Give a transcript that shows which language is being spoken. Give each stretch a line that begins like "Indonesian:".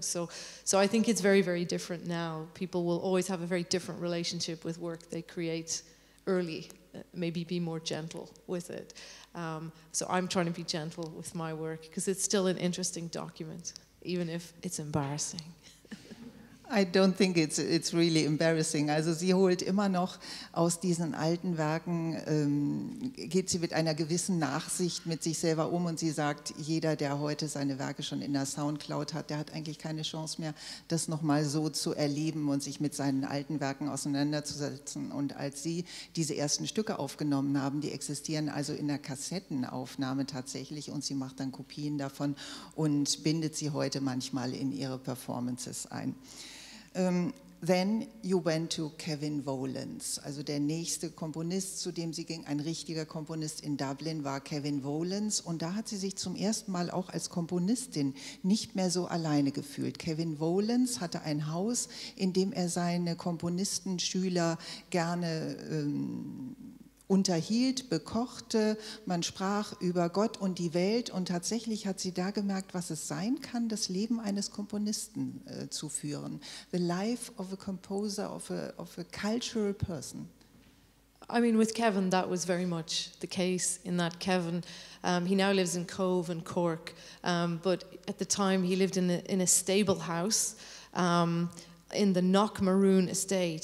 English: So I think it's very, very different now. People will always have a very different relationship with work they create early, maybe be more gentle with it. So I'm trying to be gentle with my work because it's still an interesting document, even if it's embarrassing. I don't think it's really embarrassing.
German: Also sie holt immer noch aus diesen alten Werken, geht sie mit einer gewissen Nachsicht mit sich selber um und sie sagt, jeder, der heute seine Werke schon in der Soundcloud hat, der hat eigentlich keine Chance mehr, das nochmal so zu erleben und sich mit seinen alten Werken auseinanderzusetzen. Und als sie diese ersten Stücke aufgenommen haben, die existieren also in der Kassettenaufnahme tatsächlich und sie macht dann Kopien davon und bindet sie heute manchmal in ihre Performances ein.
English: Then you went to Kevin Volans,
German: also der nächste Komponist, zu dem sie ging, ein richtiger Komponist in Dublin war Kevin Volans und da hat sie sich zum ersten Mal auch als Komponistin nicht mehr so alleine gefühlt. Kevin Volans hatte ein Haus, in dem er seine Komponistenschüler gerne unterhielt, bekochte, man sprach über Gott und die Welt und tatsächlich hat sie da gemerkt, was es sein kann, das Leben eines Komponisten zu führen.
English: The life of a composer, of a cultural person. I mean, with Kevin, that was very much the case in that Kevin, he now lives in Cove and Cork, but at the time he lived in a stable house, in the Knockmaroon estate.